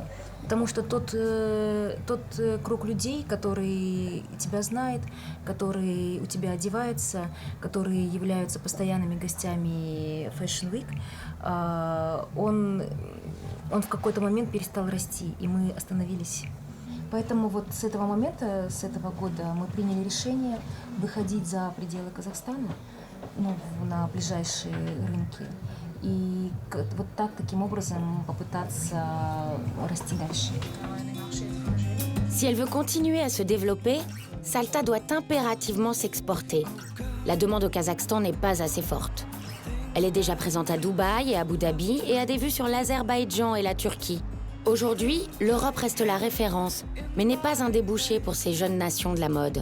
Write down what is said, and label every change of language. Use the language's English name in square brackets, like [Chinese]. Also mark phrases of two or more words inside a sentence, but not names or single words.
[Russian] Потому что тот круг людей, который тебя знает, который у тебя одевается, которые являются постоянными гостями Fashion Week, он в какой-то момент перестал расти, и мы остановились. Поэтому вот с этого момента, с этого года мы приняли решение выходить за пределы Казахстана, на ближайшие рынки. И вот таким образом попытаться расти дальше. [French] Si elle veut continuer à se développer, Salta doit impérativement s'exporter. La demande au Kazakhstan n'est pas assez forte. Elle est déjà présente à Dubaï et Abu Dhabi et a des vues sur l'Azerbaïdjan et la Turquie. Aujourd'hui, l'Europe reste la référence, mais n'est pas un débouché pour ces jeunes nations de la mode.